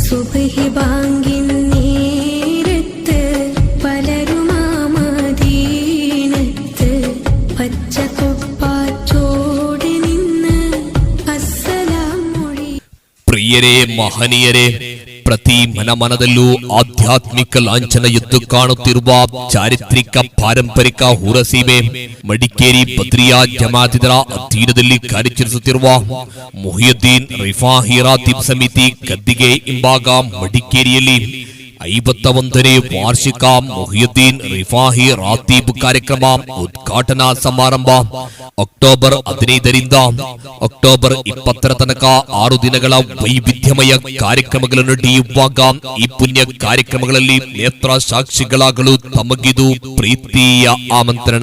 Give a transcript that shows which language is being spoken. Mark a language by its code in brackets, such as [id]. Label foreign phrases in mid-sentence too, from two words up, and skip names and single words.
[ml] സുബ്ഹി ബാങ്കിൻ നേരത്ത് പലരുമാ മദീനത്ത് പച്ചക്കുപ്പാച്ചോടെ നിന്ന് അസ്സലാം മൊഴി. [kn] ಪ್ರಿಯರೇ ಮಹನೀಯರೇ, ಪ್ರತಿ ಮನದಲ್ಲೂ ಆಧ್ಯಾತ್ಮಿಕ ಲಾಂಛನ ಎದ್ದು ಕಾಣುತ್ತಿರುವ ಚಾರಿತ್ರಿಕ ಪಾರಂಪರಿಕ ಹುರಸೀಮೆ ಮಡಿಕೇರಿ ಬದ್ರಿಯಾ ಜಮಾತಿದರ ಅಧೀನದಲ್ಲಿ ಕಾರ್ಯಾಚರಿಸುತ್ತಿರುವ ಮುಹಿಯುದ್ದೀನ್ ರಿಫಾಹಿ ರಾತೀಬ್ ಸಮಿತಿ ಗದ್ದಿಗೆ ಹಿಂಭಾಗ ಮಡಿಕೇರಿಯಲ್ಲಿ 51ನೇ ವಾರ್ಷಿಕ ಮುಹಿಯುದ್ದೀನ್ ರಿಫಾಹಿ ರಾತೀಬ್ ಕಾರ್ಯಕ್ರಮ ಉದ್ಘಾಟನಾ ಸಮಾರಂಭ ಅಕ್ಟೋಬರ್ 15ರಿಂದ ಅಕ್ಟೋಬರ್ 20ರ ತನಕ 6 ದಿನಗಳ ವೈವಿಧ್ಯಮಯ ಕಾರ್ಯಕ್ರಮಗಳು ನಡೆಯುವಾಗ ಈ ಪುಣ್ಯ ಕಾರ್ಯಕ್ರಮಗಳಲ್ಲಿ ನೇತ್ರ ಸಾಕ್ಷಿಗಳಾಗಲು ತಮಗಿದು ಪ್ರೀತಿಯ ಆಮಂತ್ರಣ.